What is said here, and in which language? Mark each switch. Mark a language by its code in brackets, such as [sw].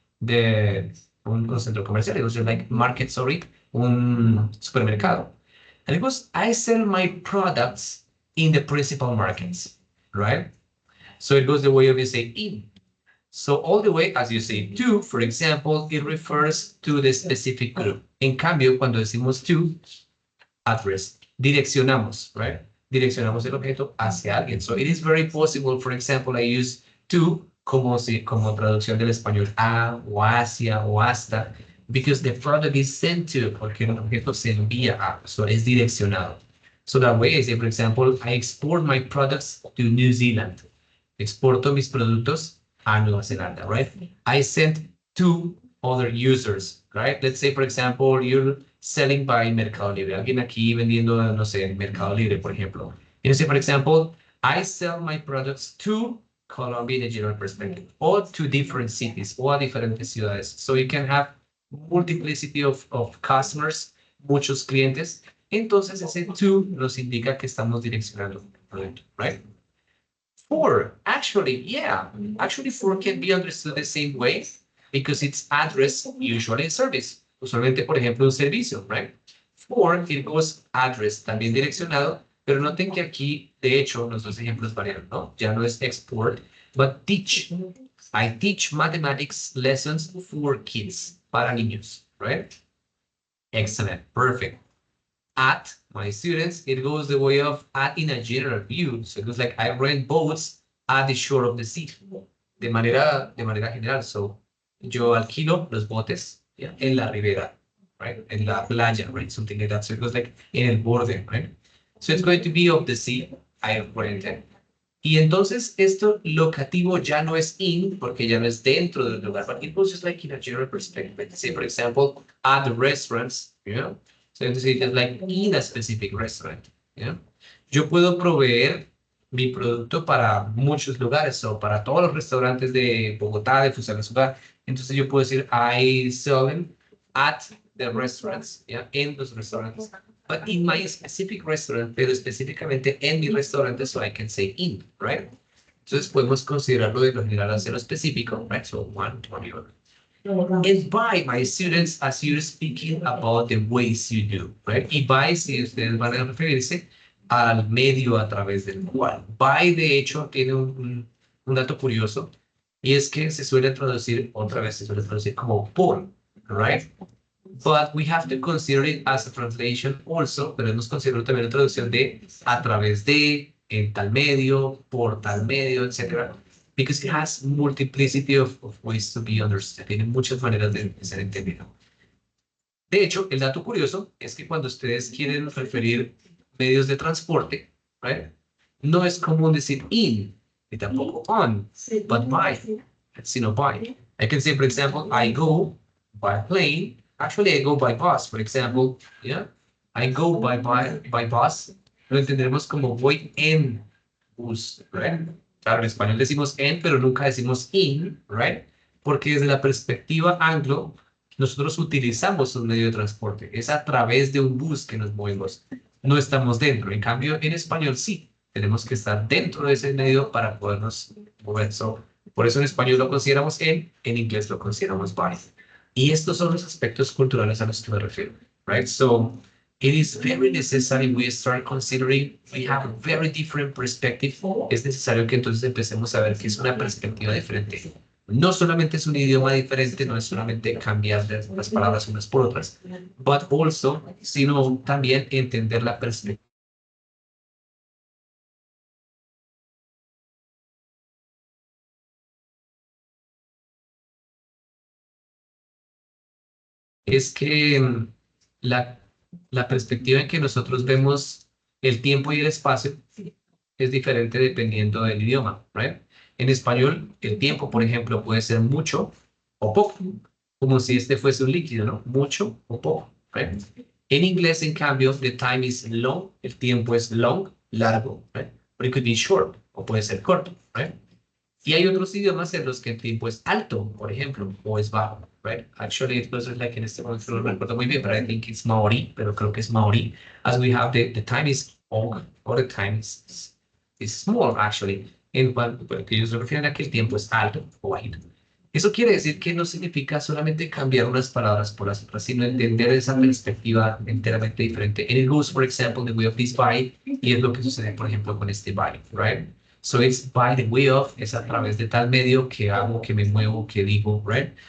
[es] De un centro comercial. [en] It was just like market, sorry, [es] un supermercado. [en] And it goes, I sell my products in the principal markets, right? So it goes the way of you say in. So all the way, as you say to, for example, it refers to the specific group. [es] En cambio, cuando decimos to, address, direccionamos, right? Direccionamos el objeto hacia alguien. [en] So it is very possible, for example, I use to [es] como traducción del español a o hacia o hasta, [en] because the product is sent to, [es] porque el objeto se envía a, so es direccionado. [en] So that way, I say, for example, I export my products to New Zealand. [es] Exporto mis productos a Nueva Zelanda, right? [en] I sent to other users, right? Let's say, for example, you're selling by Mercado Libre. [es] Alguien aquí vendiendo, no sé, en Mercado Libre, por ejemplo. [en] You say, for example, I sell my products to Colombia in a general perspective, or to different cities, [es] o a diferentes ciudades. [en] So you can have multiplicity of customers, [es] muchos clientes. Entonces ese to nos indica que estamos direccionando el producto, right? [en] For, actually, yeah, actually for can be understood the same way because it's address usually service. [es] Usualmente, por ejemplo, un servicio, right? [en] For, it goes address, [es] también direccionado, pero noten que aquí, de hecho, los dos ejemplos varían, ¿no? Ya no es [en] export, but teach. I teach mathematics lessons for kids, [es] para niños, [en] right? Excellent, perfect. At my students, it goes the way of at in a general view. So it goes like I rent boats at the shore of the sea. [es] De manera general. So yo alquilo los botes, yeah, en la ribera, right? En la playa, right? [en] Something like that. [es] So it goes like en el borde, right? [en] So it's going to be of the sea. I rent it. [es] Y entonces esto locativo ya no es in, porque ya no es dentro del lugar, [en] but it was just like in a general perspective. Say, for example, at the restaurants, you know? So entonces it's like in a specific restaurant, you know? [es] Yo puedo proveer mi producto para muchos lugares, o para todos los restaurantes de Bogotá, de Fusagasugá. Entonces yo puedo decir, [en] I sell them at the restaurants, yeah, [es] en los restaurantes. [en] But in my specific restaurant, [es] pero específicamente en mi restaurante, [en] so I can say in, right? [es] Entonces podemos considerarlo de lo general hacia lo específico, right? [en] So one to the other. And by my students, as you're speaking about the ways you do, right? [es] Y by, si ustedes van a referirse al medio a través del cual. By, de hecho, tiene un dato curioso, y es que se suele traducir, otra vez se suele traducir como por, right? [en] But we have to consider it as a translation also, [es] pero hemos considerado también una traducción de a través de, en tal medio, por tal medio, etc. [en] Because it has multiplicity of ways to be understood. [es] Tiene muchas maneras de ser entendido. De hecho, el dato curioso es que cuando ustedes quieren referir medios de transporte, right, no es común decir in, ni tampoco on, but by, sino by. [en] I can say, for example, I go by plane. Actually, I go by bus, for example. Yeah, I go by bus. [es] Lo entenderemos como voy en bus, right? Claro, en español decimos en, pero nunca decimos in, right? Porque desde la perspectiva anglo, nosotros utilizamos un medio de transporte. Es a través de un bus que nos movemos. No estamos dentro. En cambio, en español sí. Tenemos que estar dentro de ese medio para podernos mover. Por eso en español lo consideramos en inglés lo consideramos by. Y estos son los aspectos culturales a los que me refiero. [en] Right? So, it is very necessary we start considering we have a very different perspective. [es] Es necesario que entonces empecemos a ver que es una perspectiva diferente. No solamente es un idioma diferente, no es solamente cambiar las palabras unas por otras, [en] but also, [es] sino también entender la perspectiva. Es que la perspectiva en que nosotros vemos el tiempo y el espacio es diferente dependiendo del idioma, right? En español, el tiempo, por ejemplo, puede ser mucho o poco, como si este fuese un líquido, ¿no? Mucho o poco, right? En inglés, en cambio, [en] the time is long, [es] el tiempo es long, largo, right? [en] But it could be short, [es] o puede ser corto, right? Y hay otros idiomas en los que el tiempo es alto, por ejemplo, o es bajo, right? [en] Actually, it was like [es] en este momento no recuerdo muy bien, [en] but I think it's Maori, [es] pero creo que es Maori. [en] As we have the time is long, or the time is small, actually. [es] En cuanto que ellos se refieren a que el tiempo es alto o bajito. Eso quiere decir que no significa solamente cambiar unas palabras por las otras, sino entender esa perspectiva enteramente diferente. [en] And it goes, for example, the way of this by, [es] y es lo que sucede, por ejemplo, con este by, right? [en] So it's by the way of, [es] es a través de tal medio que hago, que me muevo, que digo, right?